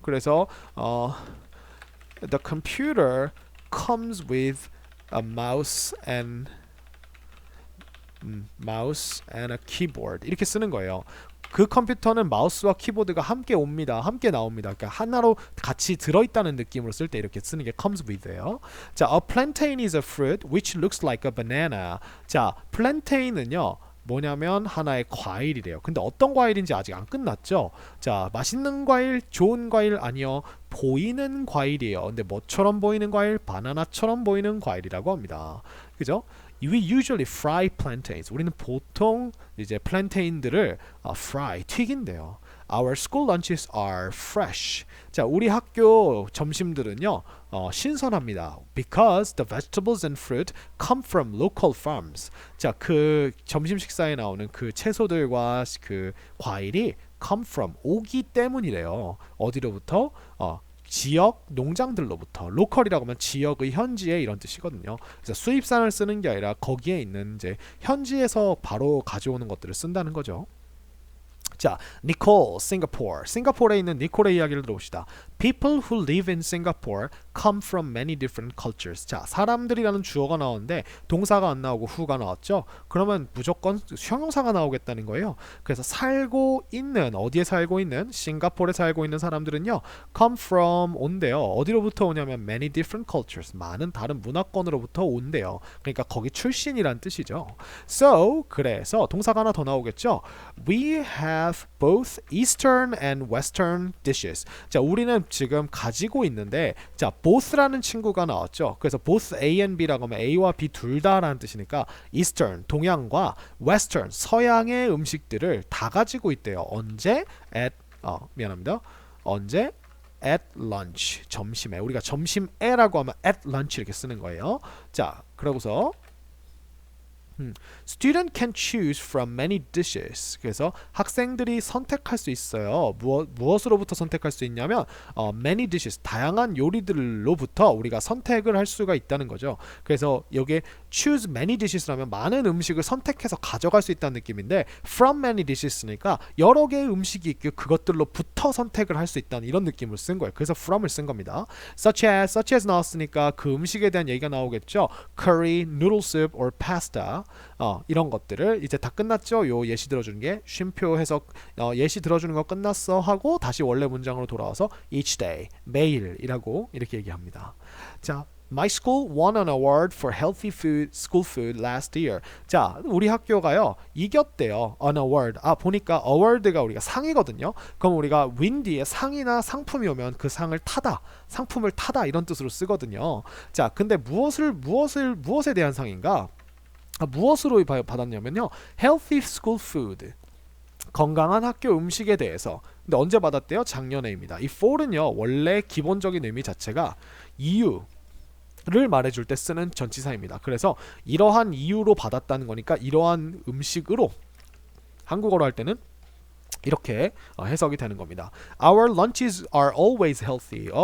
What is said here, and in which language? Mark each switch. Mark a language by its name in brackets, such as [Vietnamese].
[English] 그래서 the computer comes with a mouse and a keyboard [Korean] 이렇게 쓰는 거예요. 그 컴퓨터는 마우스와 키보드가 함께 옵니다. 함께 나옵니다. 그러니까 하나로 같이 들어있다는 느낌으로 쓸 때 이렇게 쓰는 게 comes with예요. [English] 자, a plantain is a fruit which looks like a banana. [Korean] 자, plantain은요. 뭐냐면 하나의 과일이래요. 근데 어떤 과일인지 아직 안 끝났죠. 자, 맛있는 과일, 좋은 과일 아니요. 보이는 과일이에요. 근데 뭐처럼 보이는 과일? 바나나처럼 보이는 과일이라고 합니다. 그죠? [English] We usually fry plantains. [Korean] 우리는 보통 이제 플랜테인들을 fry, 튀긴대요. [English] Our school lunches are fresh. [Korean] 자, 우리 학교 점심들은요 신선합니다. [English] Because the vegetables and fruit come from local farms. [Korean] 자, 그 점심 식사에 나오는 그 채소들과 그 과일이 come from 오기 때문이래요. 어디로부터? 지역 농장들로부터. 로컬이라고 하면 지역의 현지에 이런 뜻이거든요. 그래서 수입산을 쓰는 게 아니라 거기에 있는 이제 현지에서 바로 가져오는 것들을 쓴다는 거죠. 자, 니콜, 싱가포르. 싱가포르에 있는 니콜의 이야기를 들어봅시다. [English] People who live in Singapore come from many different cultures. [Korean] 자, 사람들이라는 주어가 나오는데 동사가 안 나오고 who가 나왔죠. 그러면 무조건 형용사가 나오겠다는 거예요. 그래서 어디에 살고 있는 싱가포르에 살고 있는 사람들은요 come from 온대요. 어디로부터 오냐면 [English] many different cultures. [Korean] 많은 다른 문화권으로부터 온대요. 그러니까 거기 출신이란 뜻이죠. So, 그래서 동사가 하나 더 나오겠죠. [English] We have both Eastern and Western dishes. [Korean] 자, 우리는 지금 가지고 있는데, 자, both라는 친구가 나왔죠. 그래서 both A and B라고 하면 A와 B 둘 다라는 뜻이니까 Eastern, 동양과 Western, 서양의 음식들을 다 가지고 있대요. 언제? At 미안합니다. 언제? at lunch. 점심에. 우리가 점심에라고 하면 at lunch 이렇게 쓰는 거예요. 자, 그러고서 [English] Student can choose from many dishes. [Korean] 그래서 학생들이 선택할 수 있어요. 무엇으로부터 선택할 수 있냐면 many dishes, 다양한 요리들로부터 우리가 선택을 할 수가 있다는 거죠. 그래서 여기에 choose many dishes라면 많은 음식을 선택해서 가져갈 수 있다는 느낌인데 from many dishes니까 여러 개의 음식이 있고 그것들로부터 선택을 할 수 있다는 이런 느낌을 쓴 거예요. 그래서 from을 쓴 겁니다. such as 나왔으니까 그 음식에 대한 얘기가 나오겠죠. [English] curry, noodle soup or pasta. [Korean] 이런 것들을 이제 다 끝났죠. 요 예시 들어주는 게 쉼표 해석 예시 들어주는 거 끝났어 하고 다시 원래 문장으로 돌아와서 each day 매일이라고 이렇게 얘기합니다. [English] 자, My school won an award for healthy food, school food last year. [Korean] 자, 우리 학교가요 이겼대요. [English] An award. [Korean] 보니까 award가 우리가 상이거든요. 그럼 우리가 win 뒤에 상이나 상품이 오면 그 상을 타다, 상품을 타다 이런 뜻으로 쓰거든요. 자, 근데 무엇에 대한 상인가? 무엇으로 받았냐면요. [English] Healthy school food. [Korean] 건강한 학교 음식에 대해서. 근데 언제 받았대요? 작년에입니다. 이 for는요. 원래 기본적인 의미 자체가 이유를 말해줄 때 쓰는 전치사입니다. 그래서 이러한 이유로 받았다는 거니까 이러한 음식으로 한국어로 할 때는 이렇게 해석이 되는 겁니다. [English] Our lunches are always healthy.